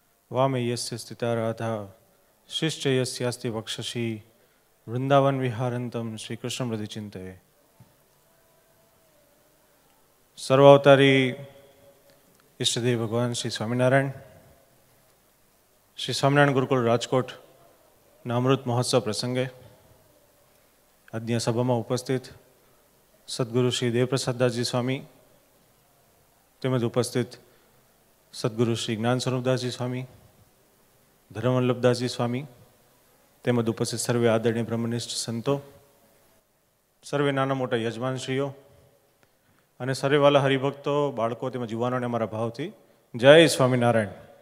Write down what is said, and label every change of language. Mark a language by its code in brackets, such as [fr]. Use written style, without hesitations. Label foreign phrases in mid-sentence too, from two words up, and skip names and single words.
[sa] वामे यस्य स्थिता राधा शिष्ट यस्यास्ति वक्षसि वृंदावन विहारंतम श्री कृष्ण हृदय चिंतये। [gu] સર્વાવતારી ઇષ્ટદેવ ભગવાન શ્રી સ્વામીનારાયણ, શ્રી સ્વામીનારાયણ ગુરુકુલ રાજકોટ અમૃત મહોત્સવ પ્રસંગે આજની સભામાં ઉપસ્થિત સદગુરુ શ્રી દેવપ્રસાદદાસજી સ્વામી તેમજ ઉપસ્થિત સદગુરુ શ્રી જ્ઞાન સ્વરૂપદાસજી સ્વામી, ધર્મવલ્લભદાસજી સ્વામી તેમજ ઉપસ્થિત સર્વે આદરણીય બ્રહ્મનિષ્ઠ સંતો, સર્વે નાના મોટા યજમાનશ્રીઓ અને સર્વે વાલા હરિભક્તો, બાળકો તેમજ યુવાનોને અમારા ભાવથી જય સ્વામિનારાયણ।